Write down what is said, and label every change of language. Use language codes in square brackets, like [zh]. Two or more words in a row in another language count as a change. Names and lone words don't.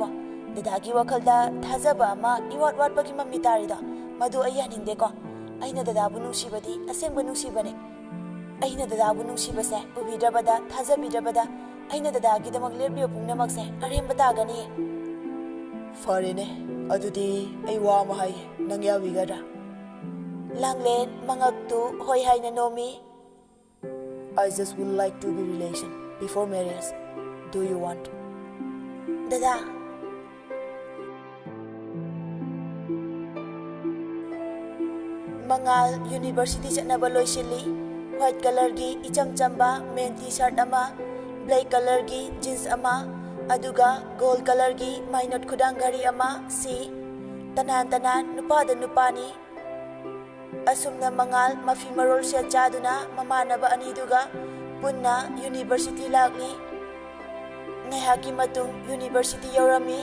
[mni] ꯗꯗꯥꯒꯤ ꯋꯥꯈꯜꯗ ꯊꯥꯖꯕ ꯑꯃ ꯏꯋꯥꯠ ꯋꯥꯠꯄꯒꯤ ꯃꯃꯤ ꯇꯥꯔꯤꯗꯣ ꯃꯗꯨ ꯑꯩ ꯌꯥꯅꯤꯡꯗꯦꯀꯣ꯫ ꯑꯩꯅ ꯗꯗꯥꯕꯨ ꯅꯨꯡꯁꯤꯕꯗꯤ ꯑꯁꯦꯡꯕ ꯅꯨꯡꯁꯤꯕꯅꯦ꯫ ꯑꯩꯅ ꯗꯗꯥꯕꯨ ꯅꯨꯡꯁꯤꯕꯁꯦ ꯎꯕꯤꯗ꯭ꯔꯕꯗ, ꯊꯥꯖꯕꯤꯗ꯭ꯔꯕꯗ ꯑꯩꯅ ꯗꯗꯥꯒꯤꯗꯃꯛ ꯂꯦꯞꯂꯤꯕ ꯄꯨꯝꯅꯃꯛꯁꯦ ꯑꯔꯦꯝꯕ ꯇꯥꯒꯅꯤꯌꯦ꯫ ꯐꯔꯦꯅꯦ ꯑꯗꯨꯗꯤ ꯑꯩ ꯋꯥ ꯑꯃ ꯍꯥꯏꯒꯦ, ꯅꯪ ꯌꯥꯕꯤꯒꯗ꯭ꯔꯥ? ꯂꯥꯡꯂꯦꯟ ꯃꯉꯛꯇꯨ ꯍꯣꯏ ꯍꯥꯏꯅ ꯅꯣꯝꯃꯤ꯫ [en] I just would like to be relation before marriage. Do you want? [mni] ꯗꯗꯥ, ꯃꯉꯥꯜ ꯌꯨꯅꯤꯚꯔꯁꯤꯇꯤ ꯆꯠꯅꯕ ꯂꯣꯏꯁꯤꯜꯂꯤ꯫ ꯋꯥꯏꯠ ꯀꯂꯔꯒꯤ ꯏꯆꯝ ꯆꯝꯕ ꯃꯦꯟ ꯇꯤ ꯁꯥꯔꯠ ꯑꯃ, ꯕ꯭ꯂꯦꯛ ꯀꯂꯔꯒꯤ ꯖꯤꯟꯁ ꯑꯃ, ꯑꯗꯨꯒ ꯒꯣꯜ ꯀꯂꯔꯒꯤ ꯃꯥꯏꯅꯣꯠ ꯈꯨꯗꯥꯡ ꯘꯔꯤ ꯑꯃ ꯁꯤ꯫ ꯇꯅꯥꯟ ꯅꯨꯄꯥꯗ ꯅꯨꯄꯥꯅꯤ꯫ ꯑꯁꯨꯝꯅ ꯃꯉꯥꯜ ꯃꯐꯤ ꯃꯔꯣꯜ ꯁꯦꯠ ꯆꯥꯗꯨꯅ ꯃꯃꯥꯟꯅꯕ ꯑꯅꯤꯗꯨꯒ ꯄꯨꯟꯅ ꯌꯨꯅꯤꯚꯔꯁꯤꯇꯤ ꯂꯥꯛꯂꯤ꯫ ꯉꯥꯏꯍꯥꯛꯀꯤ ꯃꯇꯨꯡ ꯌꯨꯅꯤꯚꯔꯁꯤꯇꯤ ꯌꯧꯔꯝꯃꯤ꯫